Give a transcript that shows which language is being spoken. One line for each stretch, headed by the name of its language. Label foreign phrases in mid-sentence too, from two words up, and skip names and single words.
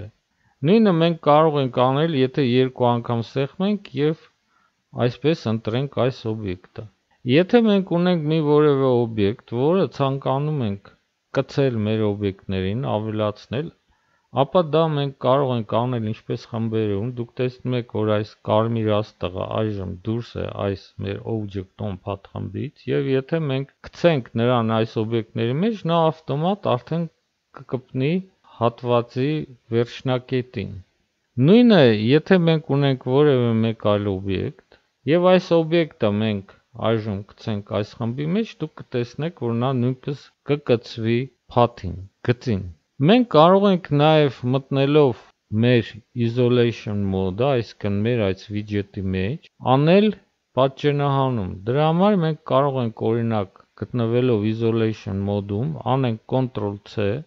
Armenian: է։ Նույնը մենք կարող ենք անել, եթե երկու անգամ սեղմենք եւ այսպես ընտրենք այս օբյեկտը։ Եթե մենք ունենք մի որևէ օբյեկտ, որը ցանկանում ենք կցել մեր օբյեկտներին, ավելացնել, ապա դա մենք կարող ենք անել ինչպես խմբերում, դուք տեսնում եք, որ այս կարմիր աստղը այժմ դուրս է այս մեր
English: object on path
Armenian: խմբից, եւ եթե մենք գցենք նրան այս օբյեկտների մեջ, նա ավտոմատ արդեն կկպնի հատվածի վերջնակետին։ Նույնը, եթե մենք ունենք որևէ մեկ այլ օբյեկտ, եւ այս օբյեկտը մենք այժմ գցենք այս խմբի մեջ, դուք կտեսնեք, որ նա նույնպես կկցվի path-ին, գծին։ Մենք կարող ենք նաև մտնելով մեր
English: isolation mode-
Armenian: ը, այսինքն մեր այս widget-ի մեջ, անել պատճենահանում։ Դրա համար մենք կարող ենք օրինակ գտնվելով
English: isolation mode-
Armenian: ում, անենք Ctrl+C,